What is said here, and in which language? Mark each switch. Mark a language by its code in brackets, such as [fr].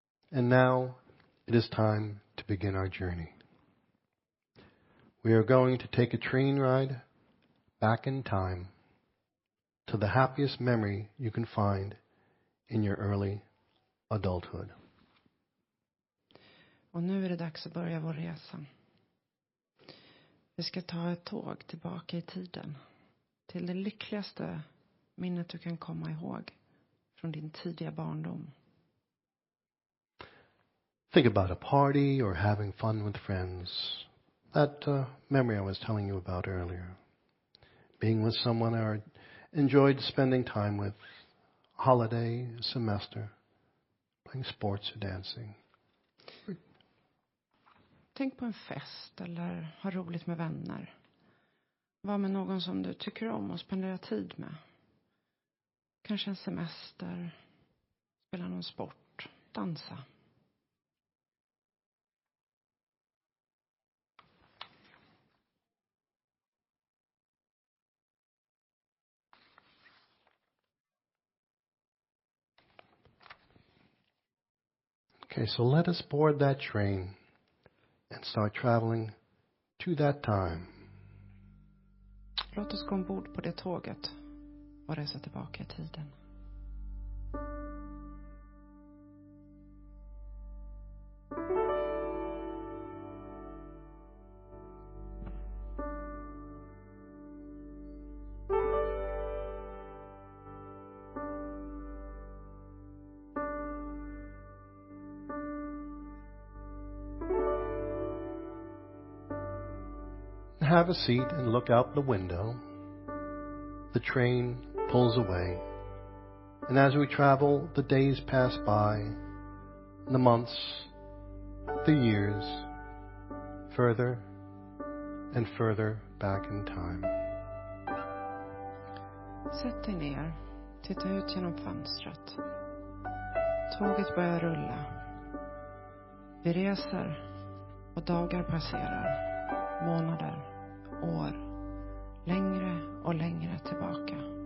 [en] And now it is time to begin our journey. We are going to take a train ride back in time to the happiest memory you can find in your early adulthood. [sv] Och nu är det dags att börja vår resa. Vi ska ta ett tåg tillbaka i tiden. Till det lyckligaste minnet du kan komma ihåg från din tidiga barndom. [en] Think about a party or having fun with friends. That memory I was telling you about earlier. Being with someone I enjoyed spending time with. Holiday, semester. Playing sports or dancing. [sv] Tänk på en fest eller ha roligt med vänner. Var med någon som du tycker om och spendera tid med. Kanske en semester. Spela någon sport. Dansa. [en] Okay, so let us board that train and start traveling to that time. [sv] Låt oss gå ombord på det tåget och resa tillbaka i tiden. [en] Have a seat and look out the window. The train pulls away. And as we travel, the days pass by, the months, the years, further and further back in time. [sv] Sätt dig ner. Titta ut genom fönstret. Tåget börjar rulla. Vi reser och dagar passerar. Månader, år. Längre och längre tillbaka.